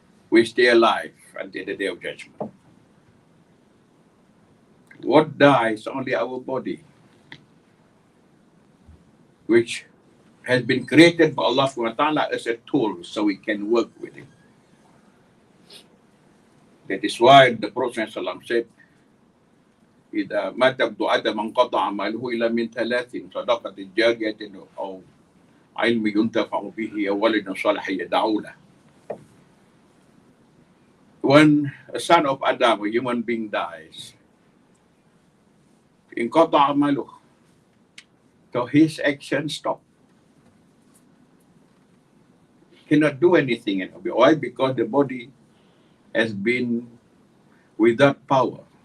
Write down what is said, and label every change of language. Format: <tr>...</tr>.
<en>We stay alive until the day of judgment. What dies? Only our body, which has been created by Allah subhanahu wa ta'ala as a tool so we can work with it. That is why the Prophet said,</en> <ar>إذا مات ابن آدم انقطع عمله إلا من ثلاث صدقة جارية أو علم ينتفع به أو ولد صالح يدعو له.</ar> <en>When a son of Adam, a human being, dies,</en> <ar>انقطع عمله,</ar> <en>so his actions stop. Cannot do anything anymore. Why? Because the body has been without power.</en>